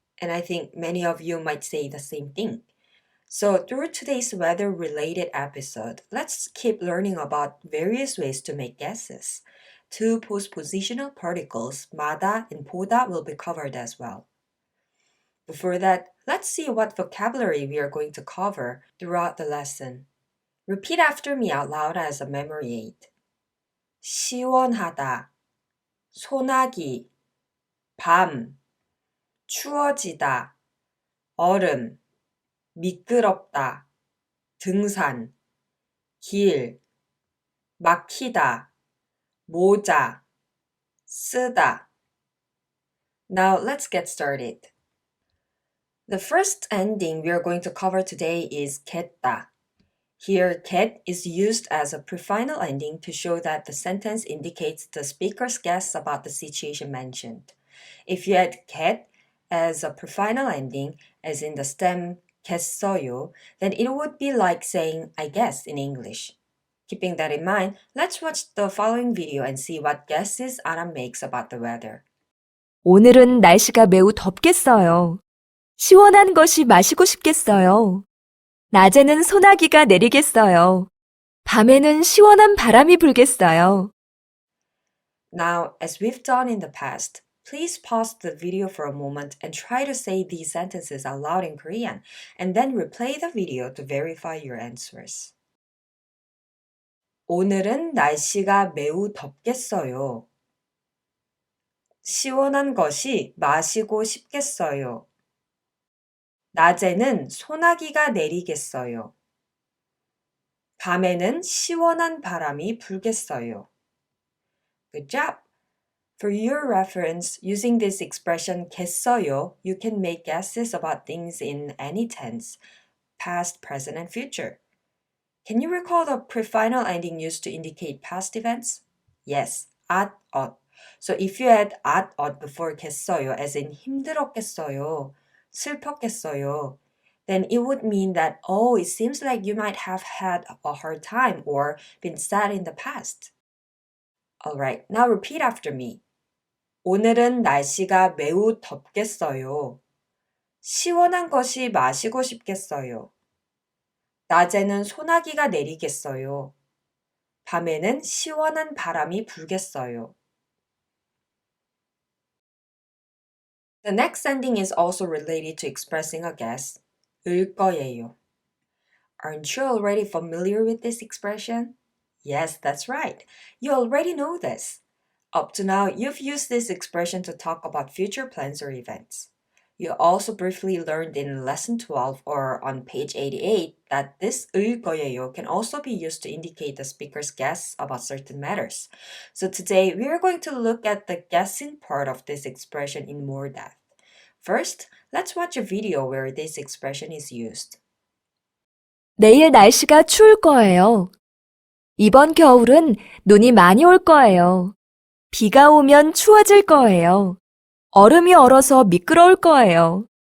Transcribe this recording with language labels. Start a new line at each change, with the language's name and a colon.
English: And I think many of you might say the same thing. So, through today's weather related episode, let's keep learning about various ways to make guesses. Two postpositional particles, 마다 and 보다, will be covered as well. Before that, let's see what vocabulary we are going to cover throughout the lesson. Repeat after me out loud as a memory aid.
Korean: 시원하다, 소나기, 밤, 추워지다, 얼음, 미끄럽다, 등산, 길, 막히다, 모자, 쓰다.
English: Now let's get started. The first ending we are going to cover today is 겠다. Here, 겠 is used as a prefinal ending to show that the sentence indicates the speaker's guess about the situation mentioned. If you add 겠 as a prefinal ending, as in the stem 겠어요, then it would be like saying I guess in English. Keeping that in mind, let's watch the following video and see what guesses Adam makes about the weather.
Korean: 오늘은 날씨가 매우 덥겠어요. 시원한 것이 마시고 싶겠어요. 낮에는 소나기가 내리겠어요. 밤에는 시원한 바람이 불겠어요.
English: Now, as we've done in the past, please pause the video for a moment and try to say these sentences out loud in Korean, and then replay the video to verify your answers.
Korean: 오늘은 날씨가 매우 덥겠어요. 시원한 것이 마시고 싶겠어요. 낮에는 소나기가 내리겠어요. 밤에는 시원한 바람이 불겠어요.
English: Good job! For your reference, using this expression 겠어요, you can make guesses about things in any tense, past, present, and future. Can you recall the prefinal ending used to indicate past events? Yes, at, 엇. So if you add at, 엇 before 겠어요, as in
Korean: 힘들었겠어요, 슬펐겠어요,
English: then it would mean that, oh, it seems like you might have had a hard time or been sad in the past. Alright, now repeat after me.
Korean: 오늘은 날씨가 매우 덥겠어요. 시원한 것이 마시고 싶겠어요. 낮에는 소나기가 내리겠어요. 밤에는 시원한 바람이 불겠어요.
English: The next ending is also related to expressing a guess.
Korean: 을 거예요.
English: Aren't you already familiar with this expression? Yes, that's right. You already know this. Up to now, you've used this expression to talk about future plans or events. You also briefly learned in lesson 12 or on page 88 that this 을 거예요 can also be used to indicate the speaker's guess about certain matters. So today, we are going to look at the guessing part of this expression in more depth. First, let's watch a video where this expression is used.
Korean: 내일 날씨가 추울 거예요. 이번 겨울은 눈이 많이 올 거예요. 비가 오면 추워질 거예요. 얼음이 얼어서 미끄러울 거예요.